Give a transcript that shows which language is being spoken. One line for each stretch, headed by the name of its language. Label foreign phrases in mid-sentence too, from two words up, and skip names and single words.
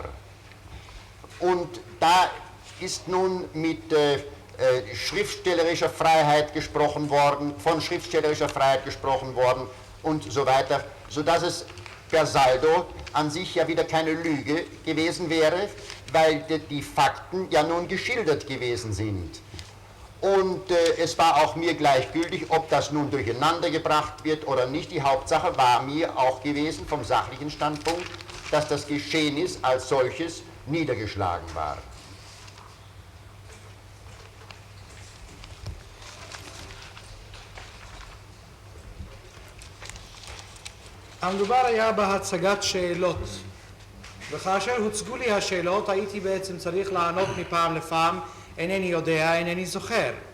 German: Und da ist nun mit schriftstellerischer Freiheit gesprochen worden, von schriftstellerischer Freiheit gesprochen worden und so weiter, sodass es per saldo an sich ja wieder keine Lüge gewesen wäre, weil die Fakten ja nun geschildert gewesen sind. Und es war auch mir gleichgültig, ob das nun durcheinander gebracht wird oder nicht. Die Hauptsache war mir auch gewesen, vom sachlichen Standpunkt, dass das Geschehnis als solches niedergeschlagen war.
Hebrew: המדובר היה בהצגת שאלות, וכאשר הוצגו לי השאלות הייתי בעצם צריך לענות מפעם לפעם, אינני יודע, אינני זוכר.